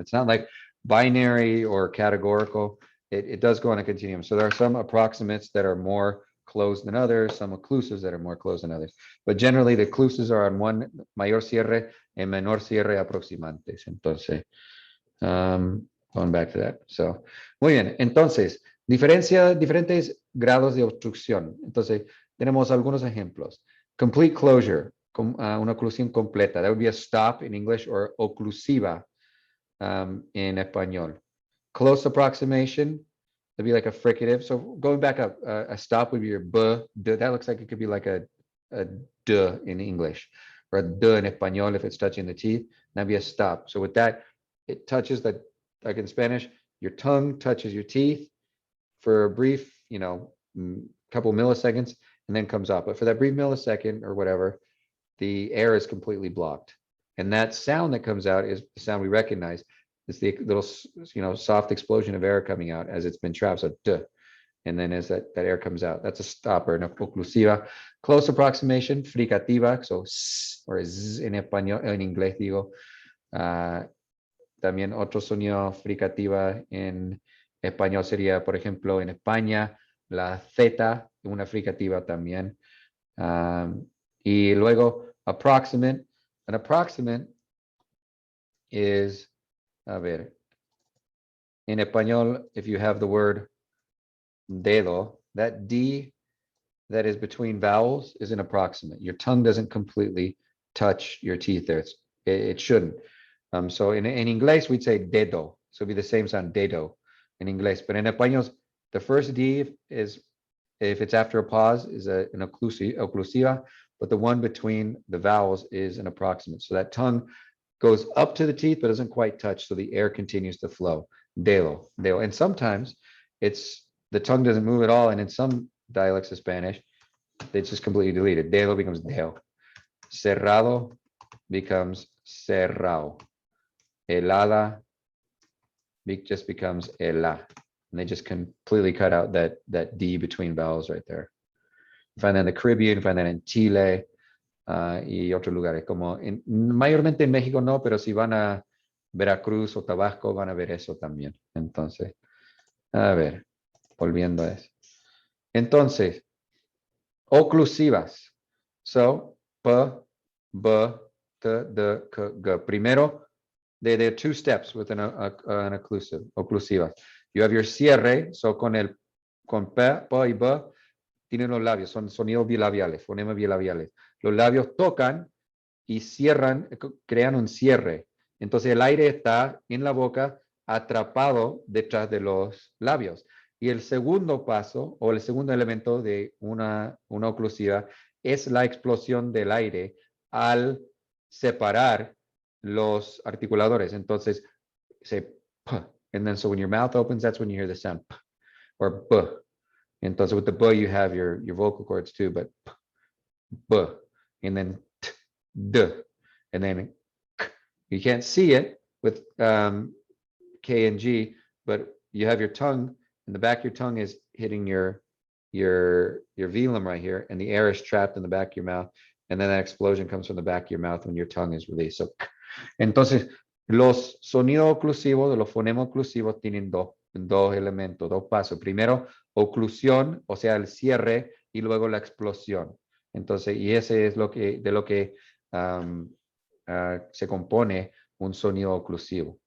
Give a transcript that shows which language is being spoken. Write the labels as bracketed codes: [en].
[en] It's not like binary or categorical. It does go on a continuum. So there are some approximates that are more closed than others, some occlusives that are more closed than others. But generally the occlusives are on one, [es] mayor cierre [en] and [es] menor cierre aproximantes. [en] Entonces, going back to that. [es] So, muy bien. Entonces, diferentes grados de obstrucción. Entonces, tenemos algunos ejemplos. [en] Complete closure, [es] una oclusión completa. [en] That would be a stop in English, or oclusiva in español. Close approximation, that'd be like a fricative. So going back up, a stop would be your b, d. That looks like it could be like a d in English, or a d in español if it's touching the teeth. That'd be a stop. So with that, it touches the, like in Spanish, your tongue touches your teeth for a brief, couple milliseconds, and then comes up. But for that brief millisecond or whatever, the air is completely blocked. And that sound that comes out is the sound we recognize. It's the little, soft explosion of air coming out as it's been trapped. So duh. And then as that air comes out, that's a stopper, una oclusiva. Close approximation, fricativa, so s or z [es] en español, en inglés digo. También otro sonido fricativa en español sería, por ejemplo, en España, la Z, una fricativa también. Y luego approximate. [en] An approximate is, [es] a ver, [en] in español, if you have the word dedo, that D that is between vowels is an approximate. Your tongue doesn't completely touch your teeth there. It shouldn't. So in English, we'd say dedo. So it'd be the same sound, dedo, in English. But in español, the first D is, if it's after a pause, is an oclusiva, but the one between the vowels is an approximate. So that tongue goes up to the teeth, but doesn't quite touch, so the air continues to flow. Dedo, dedo. And sometimes it's, the tongue doesn't move at all, and in some dialects of Spanish, it's just completely deleted. Dedo becomes deo. Cerrado becomes cerrao. Helada just becomes hela. And they just completely cut out that D between vowels right there. You find that in the Caribbean, you find that in Chile [es] y otros lugares. Como mayormente en México no, pero si van a Veracruz o Tabasco van a ver eso también. Entonces, a ver, volviendo a eso. Entonces, oclusivas. So, P, B, T, D, K, G. [en] Primero, there are two steps with an oclusiva. You have your [es] cierre, so con P, P y B, tienen los labios, son sonidos bilabiales, fonemas bilabiales. Los labios tocan y cierran, crean un cierre. Entonces el aire está en la boca atrapado detrás de los labios. Y el segundo paso o el segundo elemento de una oclusiva es la explosión del aire al separar los articuladores. [en] Entonces, say p, and then so when your mouth opens, that's when you hear the sound p or b. Entonces, with the b, you have your vocal cords too, but p, b, and then t, d, and then k. You can't see it with K and G, but you have your tongue, and the back of your tongue is hitting your velum right here, and the air is trapped in the back of your mouth, and then that explosion comes from the back of your mouth when your tongue is released. [es] So, entonces, los sonidos oclusivos, los fonemas oclusivos tienen dos elementos, dos pasos. Primero, oclusión, o sea, el cierre, y luego la explosión. Entonces, y ese es de lo que se compone un sonido oclusivo.